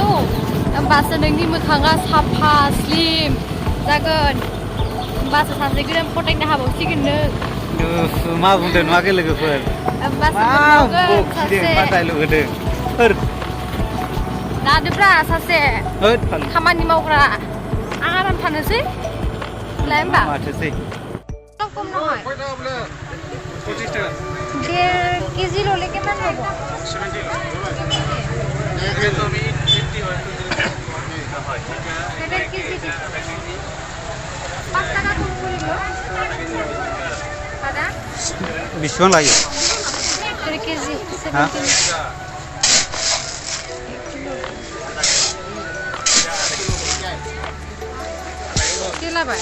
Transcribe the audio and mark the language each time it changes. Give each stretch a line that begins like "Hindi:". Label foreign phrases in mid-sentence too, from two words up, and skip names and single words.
Bodo: होमबासो नोंनि मोखाङा साफा स्लिम जागोन, होमबासो सासे गोदान पटायनो हाबावसिगोन नों। मा बुंदों नुवाखै लोगोफोर? होमबासो मोनबावगोन सासे। मा डायलग होदों? लादोब्रा सासे खामानि मावग्रा। आं आराम थानोसै लाय होमबा। माथोसै
Assamese: कम নহয় 1.5 কেজি ললে কিমান হ'ব?
Bodo: 70 बेसेबां लायो? 1 কেজি लाबाय